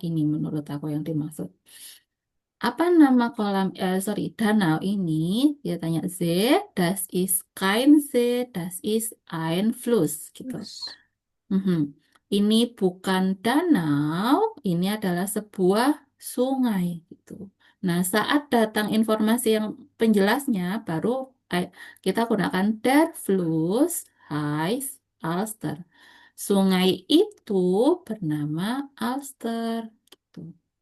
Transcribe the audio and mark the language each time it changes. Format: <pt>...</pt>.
<id>Ini menurut aku yang dimaksud. Apa nama kolam, danau ini? Dia tanya See,</id> <de>das ist kein See, das ist ein Fluss</de> <id>gitu. Mhm. Ini bukan danau, ini adalah sebuah sungai gitu. Nah, saat datang informasi yang penjelasnya, baru kita gunakan</id> <de>der Fluss heißt Alster.</de> <id>Sungai itu bernama Alster. Gitu.</id>